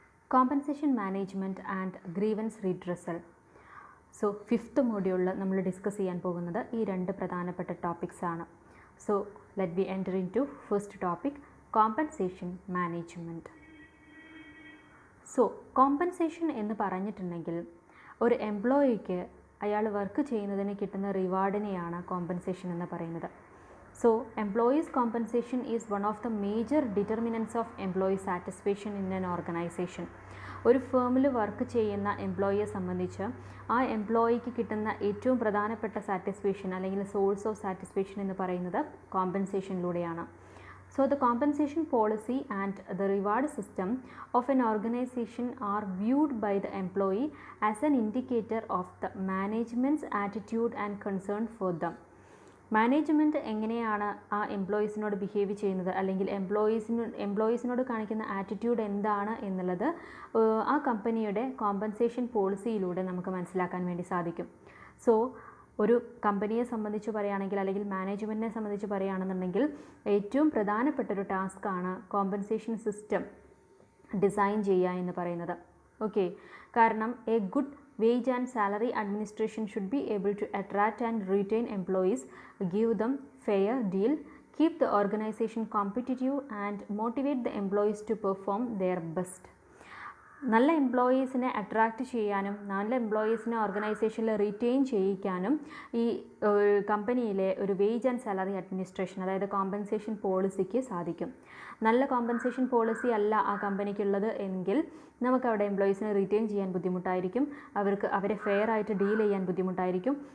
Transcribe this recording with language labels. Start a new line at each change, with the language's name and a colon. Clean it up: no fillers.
Malayalam: Compensation management and grievance redressal. So fifth മോഡ്യൂളിൽ നമ്മൾ discuss ചെയ്യാൻ പോകുന്നത് ഈ രണ്ട് പ്രധാനപ്പെട്ട ടോപ്പിക്സ് ആണ്.
English: So let be enter into first topic, compensation management.
Malayalam: So compensation എന്ന് പറഞ്ഞിട്ടുണ്ടെങ്കിൽ ഒരു എംപ്ലോയിക്ക് അയാൾ വർക്ക് ചെയ്യുന്നതിന് കിട്ടുന്ന റിവാർഡിനെയാണ് കോമ്പൻസേഷൻ എന്ന് പറയുന്നത്.
English: So, employees' compensation is one of the major determinants of employee satisfaction in an organization.
Malayalam: ഒരു ഫേമിൽ വർക്ക് ചെയ്യുന്ന എംപ്ലോയിയെ സംബന്ധിച്ച് ആ എംപ്ലോയിക്ക് കിട്ടുന്ന ഏറ്റവും പ്രധാനപ്പെട്ട സാറ്റിസ്ഫാക്ഷൻ അല്ലെങ്കിൽ സോഴ്സ് ഓഫ് സാറ്റിസ്ഫാക്ഷൻ എന്ന് പറയുന്നത് കോമ്പൻസേഷനിലൂടെയാണ്.
English: So, the compensation policy and the reward system of an organization are viewed by the employee as an indicator of the management's attitude and concern for them.
Malayalam: Management എങ്ങനെയാണ് ആ എംപ്ലോയീസിനോട് behave ചെയ്യുന്നത് അല്ലെങ്കിൽ എംപ്ലോയീസിനോട് കാണിക്കുന്ന attitude എന്താണ് എന്നുള്ളത് ആ കമ്പനിയുടെ കോമ്പൻസേഷൻ പോളിസിയിലൂടെ നമുക്ക് മനസ്സിലാക്കാൻ വേണ്ടി സാധിക്കും. സോ ഒരു കമ്പനിയെ സംബന്ധിച്ച് പറയുകയാണെങ്കിൽ അല്ലെങ്കിൽ മാനേജ്മെൻറ്റിനെ സംബന്ധിച്ച് പറയുകയാണെന്നുണ്ടെങ്കിൽ ഏറ്റവും പ്രധാനപ്പെട്ടൊരു ടാസ്ക്കാണ് കോമ്പൻസേഷൻ സിസ്റ്റം ഡിസൈൻ ചെയ്യുക എന്ന് പറയുന്നത്. ഓക്കെ, കാരണം
English: A good wage and salary administration should be able to attract and retain employees, give them fair deal, keep the organization competitive and motivate the employees to perform their best.
Malayalam: നല്ല എംപ്ലോയീസിനെ attract ചെയ്യാനും നല്ല എംപ്ലോയീസിനെ ഓർഗനൈസേഷനിൽ retain ചെയ്യിക്കാനും ഈ കമ്പനിയിലെ ഒരു wage and salary administration അതായത് compensation പോളിസിക്ക് സാധിക്കും. നല്ല കോമ്പൻസേഷൻ പോളിസി അല്ല ആ കമ്പനിക്കുള്ളത് എങ്കിൽ നമുക്കവിടെ എംപ്ലോയീസിനെ റീറ്റെയിൻ ചെയ്യാൻ ബുദ്ധിമുട്ടായിരിക്കും, അവരെ ഫെയർ ആയിട്ട് ഡീൽ ചെയ്യാൻ ബുദ്ധിമുട്ടായിരിക്കും.